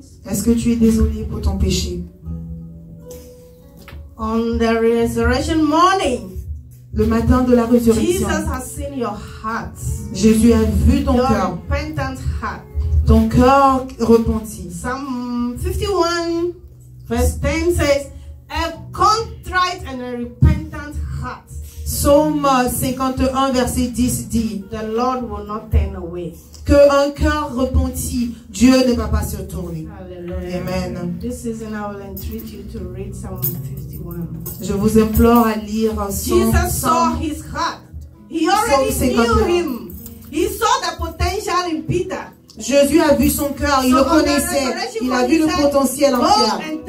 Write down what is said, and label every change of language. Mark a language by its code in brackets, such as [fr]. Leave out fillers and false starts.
[fr] Est-ce que tu es désolé pour ton péché? [en] On the resurrection morning, [fr] le matin de la résurrection, [en] Jesus has seen your heart. [fr] Jésus a vu ton cœur. Ton cœur repenti. [en] Psalm 51 verse 10 says, a contrite and a repentant heart. [fr] Psaume 51 verset 10 dit, [en] the Lord will not turn away. [fr] Que un cœur repenti, Dieu ne va pas se tourner. [en] Hallelujah. Amen. This season I will entreat you to read Psalm 51. [fr] Je vous implore à lire [en] Jesus saw his heart. He already knew him. He saw the potential in Peter. [fr] Jésus a vu son cœur, il le connaissait, il a vu le potentiel en Pierre.